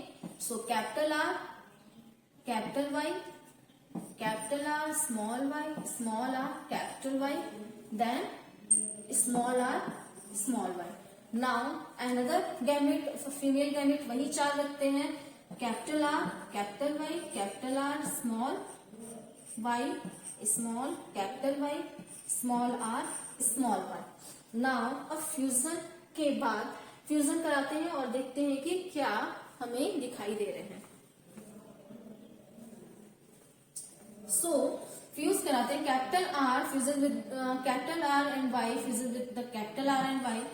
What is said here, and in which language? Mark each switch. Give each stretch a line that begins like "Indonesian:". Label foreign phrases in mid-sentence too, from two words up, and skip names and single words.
English: So capital R capital Y capital R small r capital Y, then small r small y. Now another gamete female gamete
Hindi: वही 4 रखते हैं,
English: capital R, capital Y, capital R, small y, small, capital Y, small r, small y.
Hindi: नाउ अब फ्यूजन के बाद फ्यूजन कराते हैं और देखते हैं कि क्या हमें दिखाई दे रहे हैं. सो फ्यूज कराते हैं.
English: Capital R fusion with capital R and Y fusion with the capital R and Y.